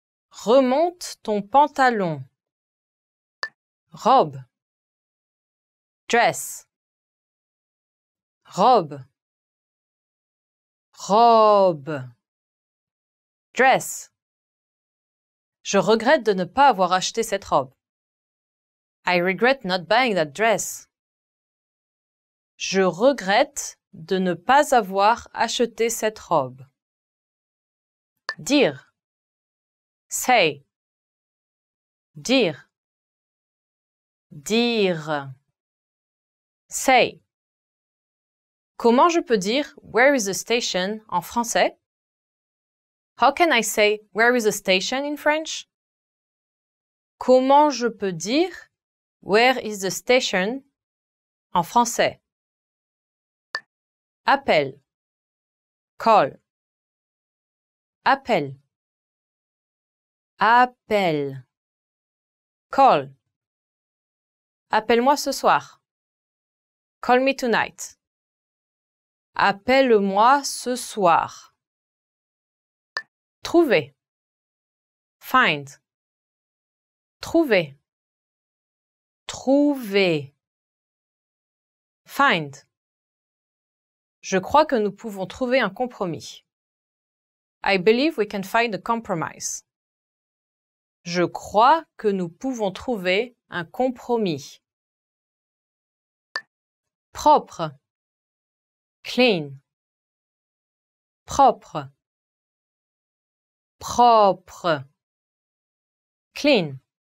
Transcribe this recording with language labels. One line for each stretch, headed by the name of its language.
French: Remonte ton pantalon. Robe. Dress. Robe. Robe. Dress. Je regrette de ne pas avoir acheté cette robe.
English: I regret not buying that dress.
French: Je regrette de ne pas avoir acheté cette robe. Dire. Say. Dire. Dire. Say. Comment je peux dire «
English: Where is the station
French: » en français?
English: How can I say « Where is the station » in French?
French: Comment je peux dire «
English: Where is the station
French: » en français? Appel. Call. Appel. Appel. Call. Appelle-moi ce soir.
English: Call me tonight.
French: Appelle-moi ce soir. Trouver. Find. Trouver. Trouver. Find. Je crois que nous pouvons trouver un compromis.
English: I believe we can find a compromise.
French: Je crois que nous pouvons trouver un compromis. Propre. Clean. Propre. Propre. Clean.